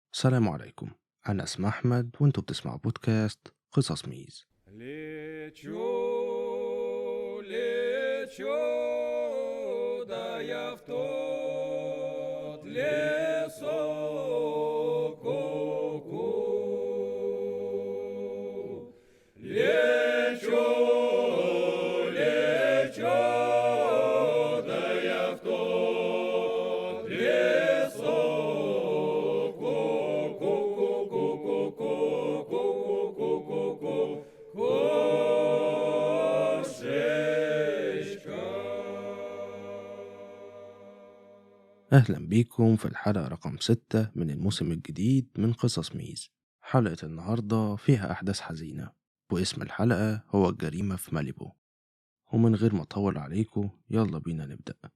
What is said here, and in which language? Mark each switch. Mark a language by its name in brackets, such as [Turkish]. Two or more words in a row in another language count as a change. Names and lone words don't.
[Arabic] السلام عليكم. أنا اسمي أحمد وأنتوا بتسمعوا بودكاست قصص ميز. [Russian] Лечу, лечу, да я в тот лесок ку. Лечу, лечу, да я в тот лесок кошечка. [Arabic] أهلا بيكم في الحلقة رقم 6 من الموسم الجديد من قصص ميز. حلقة النهاردة فيها أحداث حزينة، واسم الحلقة هو الجريمة في ماليبو. ومن غير ما أطول عليكم يلا بينا نبدأ.